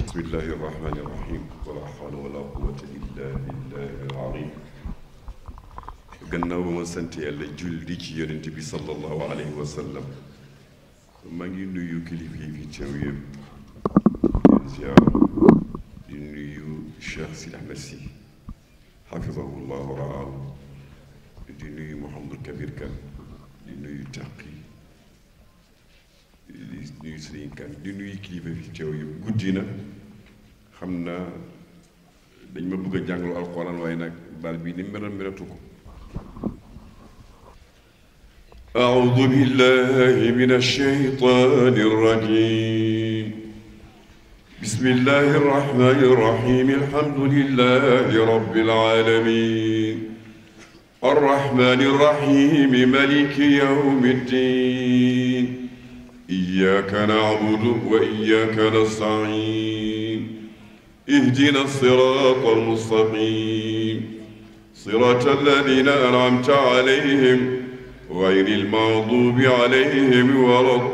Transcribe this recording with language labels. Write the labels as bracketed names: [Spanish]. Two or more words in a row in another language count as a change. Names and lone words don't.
[Arabic] بسم الله الرحمن الرحيم ولا حول ولا قوة إلا بالله العظيم [Wolof] gannaaw ba ma sant yàlla julli ci yonent bi [Arabic] صلى الله عليه وسلم [Wolof] maa ngi nuyu kilifa yi fi teew yëpp di ziar di nuyu Cheikh Sidi Ahmed Sy [Arabic] حفظه الله ورعاه [Wolof] di nuyu Mouhamadou Kabir Kane di nuyu Taqi di nuyu Serigne Kane di nuyu kilifa fi teew yëpp guddi na xam naa dañ ma bëgg a jàngalu alxuraan waaye nag baal bii ni meloon melatu ko [Arabic] أعوذ بالله من الشيطان الرجيم بسم الله الرحمن الرحيم الحمد لله رب العالمين الرحمن الرحيم مالك يوم الدين إياك نعبد وإياك نستعين اهدنا الصراط المستقيم صراط الذين أنعمت عليهم غير المغضوب عليهم ولا